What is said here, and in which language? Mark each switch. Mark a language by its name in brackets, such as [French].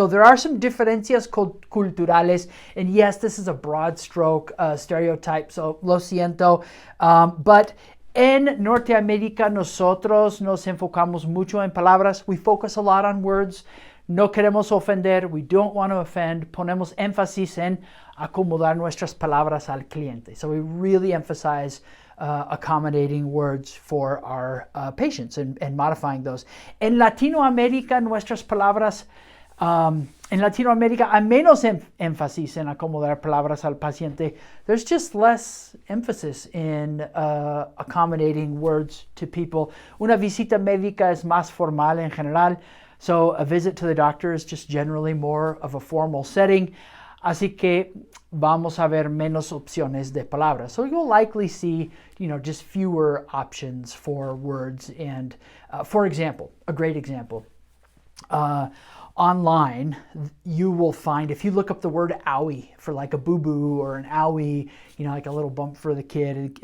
[English] So there are some [Spanish] diferencias culturales, [English] and yes, this is a broad stroke stereotype, so [Spanish] lo siento, [English] but [Spanish] en Norteamérica nosotros nos enfocamos mucho en palabras. [English] We focus a lot on words. [Spanish] No queremos ofender, [English] we don't want to offend. [Spanish] Ponemos énfasis en acomodar nuestras palabras al cliente. [English] So we really emphasize accommodating words for our patients and modifying those. [Spanish] En Latinoamérica, nuestras palabras, en Latinoamérica hay menos énfasis en acomodar palabras al paciente. [English] There's just less emphasis in accommodating words to people. [Spanish] Una visita médica es más formal en general. [English] So a visit to the doctor is just generally more of a formal setting. [Spanish] Así que vamos a ver menos opciones de palabras. [English] So you'll likely see, just fewer options for words. And for example, a great example, online, you will find, if you look up the word owie for like a boo-boo or an owie, like a little bump for the kid.